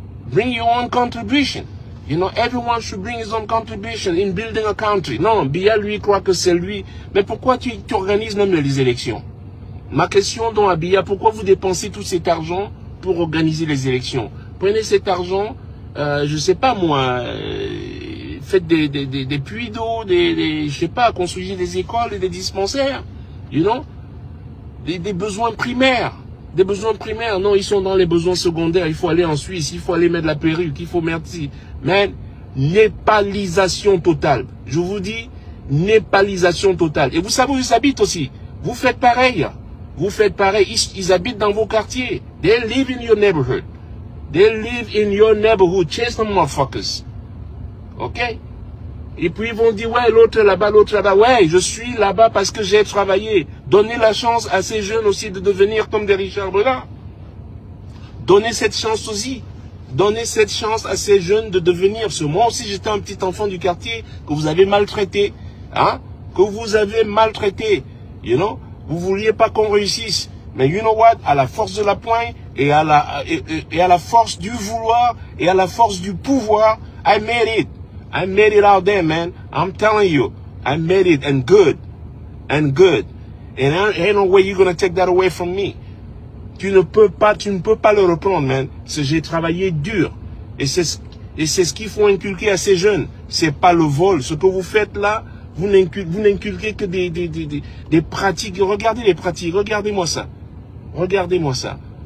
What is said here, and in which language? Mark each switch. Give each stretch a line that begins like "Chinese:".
English: Bring your own contribution. You know, everyone should bring his own contribution in building a country.
French: Non, Biya, lui, croit que c'est lui. Mais pourquoi tu organises même les élections? Ma question donc à Biya, pourquoi vous dépensez tout cet argent pour organiser les élections? Prenez cet argent, je sais pas moi, faites des puits d'eau, je sais pas, construisez des écoles et des dispensaires.
English: You know?
French: Des besoins primaires. Des besoins primaires. Non, ils sont dans les besoins secondaires. Il faut aller en Suisse, il faut aller mettre la perruque, il faut merci. Mais népalisation totale. Je vous dis, népalisation totale. Et vous savez où ils habitent aussi. Vous faites pareil. Vous faites pareil. Ils habitent dans vos quartiers.
English: They live in your neighborhood. They live in your neighborhood. Chase them motherfuckers. Ok?
French: Et puis ils vont dire, ouais, l'autre là-bas, l'autre là-bas. Ouais, je suis là-bas parce que j'ai travaillé. Donnez la chance à ces jeunes aussi de devenir comme des Richard Breda. Donnez cette chance aussi. Donnez cette chance à ces jeunes de devenir. Parce que moi aussi, j'étais un petit enfant du quartier que vous avez maltraité. Hein? Que vous avez maltraité.
English: You know?
French: Vous vouliez pas qu'on réussisse. Mais
English: you know what?
French: À la force de la poigne et à la force du vouloir et à la force du pouvoir,
English: I made it. I made it out there, man. I'm telling you. I made it, and good. And good. And ain't no way you're gonna take that away from me.
French: Tu ne peux pas le reprendre, man. J'ai travaillé dur. Et c'est ce qu'il faut inculquer à ces jeunes. C'est pas le vol. Ce que vous faites là, vous n'inculquez que des pratiques. Regardez les pratiques. Regardez-moi ça. Regardez-moi ça.